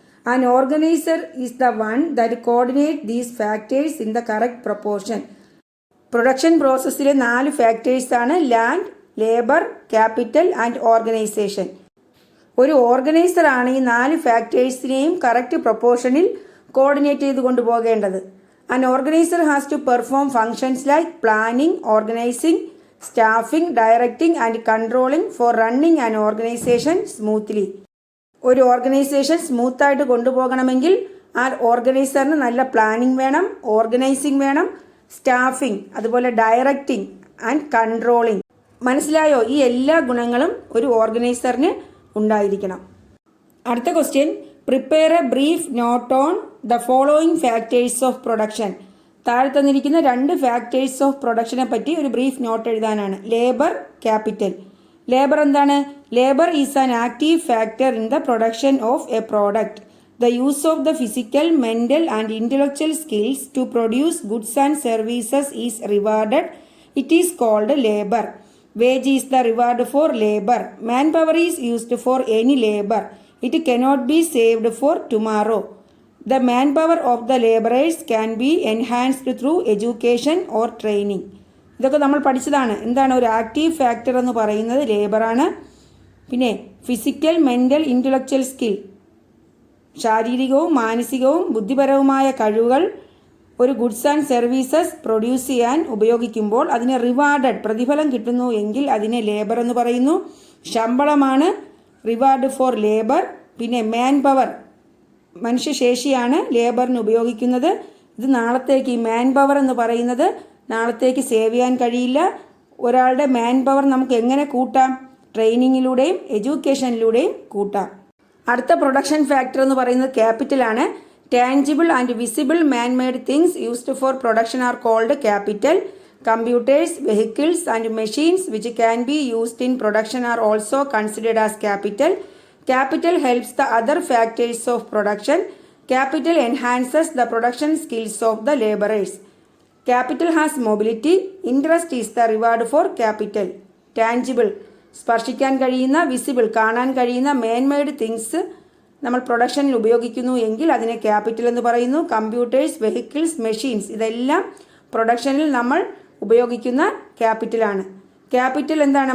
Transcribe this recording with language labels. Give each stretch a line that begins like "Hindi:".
English: An organiser is the one that coordinate these factors in the correct proportion.
Malayalam: Production പ്രോസസ്സിലെ 4 factors ആണ് land, labour, capital and organisation. ഒരു organiser ആണ് ഈ 4 ഫാക്ടേഴ്സിനെയും correct പ്രൊപ്പോർഷനിൽ coordinate ചെയ്ത് കൊണ്ടുപോകേണ്ടത്.
English: An organizer has to perform functions like planning, organizing, staffing, directing and controlling for running an organization smoothly.
Malayalam: ഒരു organisation സ്മൂത്തായിട്ട് കൊണ്ടുപോകണമെങ്കിൽ ആ ഓർഗനൈസറിന് നല്ല planning വേണം, ഓർഗനൈസിംഗ് വേണം, സ്റ്റാഫിംഗ്, അതുപോലെ ഡയറക്റ്റിംഗ് ആൻഡ് കൺട്രോളിംഗ്. മനസ്സിലായോ? ഈ എല്ലാ ഗുണങ്ങളും ഒരു ഓർഗനൈസറിന് ഉണ്ടായിരിക്കണം. അടുത്ത question,
English: Prepare a brief note on the following factors of production.
Malayalam: താഴെ തന്നിരിക്കുന്ന 2 ഫാക്ടേഴ്സ് ഓഫ് പ്രൊഡക്ഷനെ പറ്റി ഒരു ബ്രീഫ് നോട്ട് എഴുതാനാണ്.
English: Labour, capital.
Malayalam: ലേബർ എന്താണ്?
English: Labour is an active factor in the production of a product. The use of the physical, mental and intellectual skills to produce goods and services is rewarded. It is called labour. Wage is the reward for labour. Manpower is used for any labour. It cannot be saved for tomorrow. The manpower of the laborers can be enhanced through education or training.
Malayalam: ഇതൊക്കെ നമ്മൾ പഠിച്ചതാണ്. എന്താണ് ഒരു active factor എന്ന് പറയുന്നത്? ലേബറാണ്. പിന്നെ physical, mental, intellectual skill, ശാരീരികവും മാനസികവും ബുദ്ധിപരവുമായ കഴിവുകൾ ഒരു ഗുഡ്സ് ആൻഡ് സർവീസസ് പ്രൊഡ്യൂസ് ചെയ്യാൻ ഉപയോഗിക്കുമ്പോൾ അതിന് റിവാർഡഡ്, പ്രതിഫലം കിട്ടുന്നു എങ്കിൽ അതിനെ ലേബർ എന്ന് പറയുന്നു. ശമ്പളമാണ്
English: Reward for labour.
Malayalam: പിന്നെ മാൻ പവർ, മനുഷ്യശേഷിയാണ് ലേബറിന് ഉപയോഗിക്കുന്നത്. ഇത് നാളത്തേക്ക്, ഈ മാൻ പവർ എന്ന് പറയുന്നത് നാളത്തേക്ക് സേവ് ചെയ്യാൻ കഴിയില്ല. ഒരാളുടെ മാൻ പവർ നമുക്ക് എങ്ങനെ കൂട്ടാം? ട്രെയിനിങ്ങിലൂടെയും എഡ്യൂക്കേഷനിലൂടെയും കൂട്ടാം. അടുത്ത പ്രൊഡക്ഷൻ ഫാക്ടർ എന്ന് പറയുന്നത് ക്യാപിറ്റലാണ്.
English: Tangible and visible man made things used for production are called capital. Computers, vehicles and machines which can be used in production are also considered as capital. Capital helps the other factors of production. Capital enhances the production skills of the laborers. Capital has mobility. Interest is the reward for capital.
Malayalam: Tangible, സ്പർശിക്കാൻ കഴിയുന്ന, visible, കാണാൻ കഴിയുന്ന മാൻ made things നമ്മൾ പ്രൊഡക്ഷനിൽ ഉപയോഗിക്കുന്നു എങ്കിൽ അതിനെ capital എന്ന് പറയുന്നു. Computers, vehicles, machines ഇതെല്ലാം പ്രൊഡക്ഷനിൽ നമ്മൾ ഉപയോഗിക്കുന്ന ക്യാപിറ്റലാണ്. ക്യാപിറ്റൽ എന്താണ്?